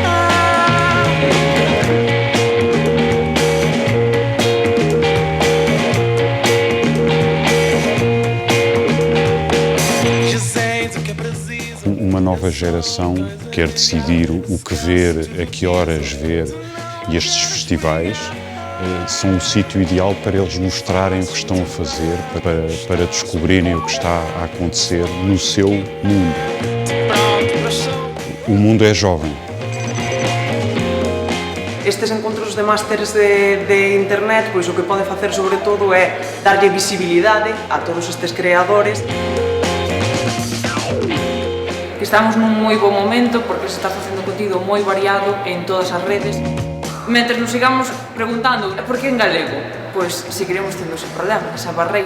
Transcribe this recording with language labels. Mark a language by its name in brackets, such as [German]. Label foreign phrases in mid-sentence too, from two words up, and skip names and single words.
[Portuguese] Uma nova geração quer decidir o que ver, a que horas ver, e estes festivais são o sítio ideal para eles mostrarem o que estão a fazer, para descobrirem o que está a acontecer no seu mundo. O mundo é jovem. [Galician] Estes encontros de másteres de internet, pois o que pode facer sobre todo é darlle visibilidade a todos estes creadores. Estamos nun moi bo momento porque se está facendo contido moi variado en todas as redes. Mentre nos sigamos preguntando por que en galego, pois seguiremos tendo ese problema, esa barreira.